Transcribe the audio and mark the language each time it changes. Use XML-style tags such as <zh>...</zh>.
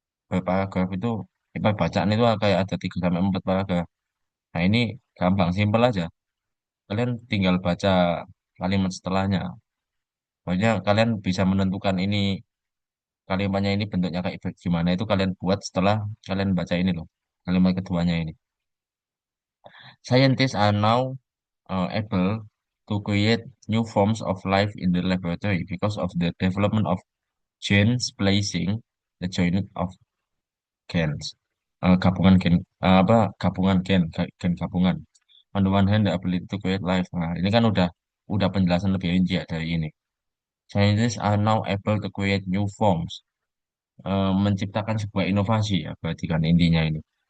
<id>Per paragraf itu bacaan itu kayak ada 3 sampai 4 paragraf. Nah ini gampang, simpel aja. Kalian tinggal baca kalimat setelahnya. Pokoknya kalian bisa menentukan ini kalimatnya ini bentuknya kayak gimana itu kalian buat setelah kalian baca ini loh. Kalimat keduanya ini.</id> <en>Scientists are now able to create new forms of life in the laboratory because of the development of gene splicing, the joining of gens,</en> <id>gabungan gen, gabungan gen gabungan.</id> <en>On the one hand, the ability to create life.</en> <id>Nah, ini kan udah penjelasan lebih rinci ya dari ini.</id> <en>Scientists are now able to create new forms.</en> <id>Menciptakan sebuah inovasi ya, berarti kan intinya ini.</id>